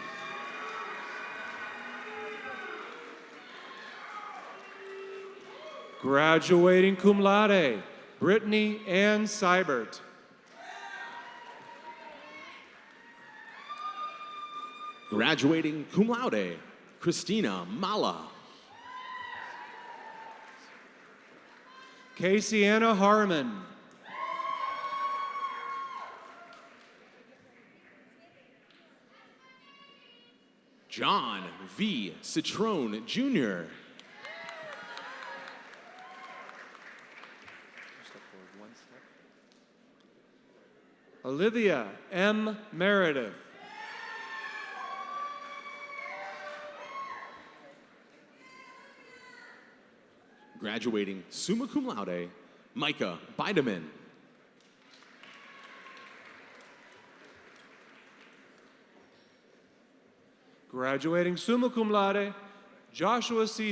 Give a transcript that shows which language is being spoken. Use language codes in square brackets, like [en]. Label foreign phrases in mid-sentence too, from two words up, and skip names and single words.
[en] Graduating [la] cum laude [en] Brittany Ann Seibert. Graduating [la] cum laude [en] Christina Mala. Casey Anna Harmon. John V. Citrone Jr. Olivia M. Meredith. Graduating [la] summa cum laude [en] Micah Bideman. Graduating [la] summa cum laude [en] Joshua C.